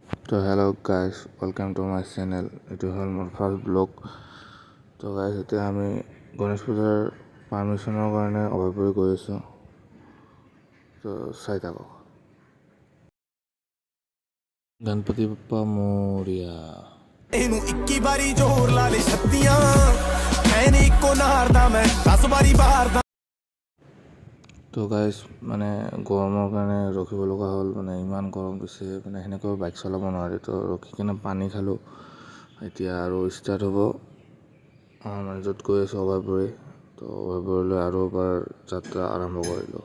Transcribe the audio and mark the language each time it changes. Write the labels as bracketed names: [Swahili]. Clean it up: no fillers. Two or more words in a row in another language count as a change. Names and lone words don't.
[English] তো hello guys, welcome to my channel. [Assamese] এইটো হ'ল মোৰ [English] first blog. [Assamese] তো গাইজ, এতিয়া আমি গণেশ পূজাৰ পাৰ্মিশ্যনৰ কাৰণে অভয়পুৰী গৈ আছোঁ। তো চাই থাকক। [Marathi] गणपती बाप्पा मोरया। [Punjabi] ਇਹਨੂੰ 21 ਵਾਰੀ ਜ਼ੋਰ ਲਾ ਲੈ ਛੱਤੀਆਂ ਐਨ ਇੱਕੋ ਨਾਰਦਾ ਮੈਂ 10 ਵਾਰੀ ਬਾਰਦਾ। [Assamese] তো গাইজ, মানে গৰমৰ কাৰণে ৰখিব লগা হ'ল। মানে ইমান গৰম দিছে, মানে সেনেকৈ বাইক চলাব নোৱাৰি। তো ৰখি কিনে পানী খালোঁ। এতিয়া আৰু ষ্টাৰ্ট হ'ব। মানে য'ত গৈ আছোঁ অভয়পুৰী। তো অভয়পুৰীলৈ আৰু এবাৰ যাত্ৰা আৰম্ভ কৰিলোঁ।